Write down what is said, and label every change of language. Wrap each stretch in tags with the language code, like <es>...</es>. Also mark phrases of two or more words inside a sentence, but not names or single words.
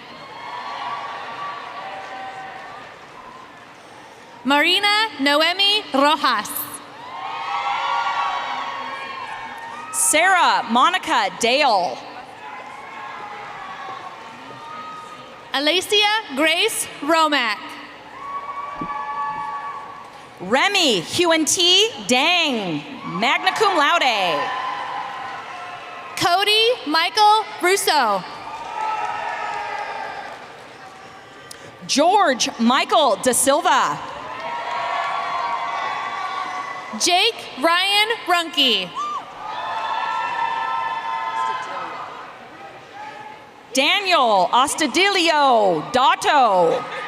<en>Marina Noemi Rojas. Sarah Monica Dale. Alicia Grace Romack. Remy Huanti Dang,</en> <la>magna cum laude.</la> <en>Cody Michael Russo. George Michael Da Silva. Jake Ryan Runke. Daniel Ostadilio Dotto.</en>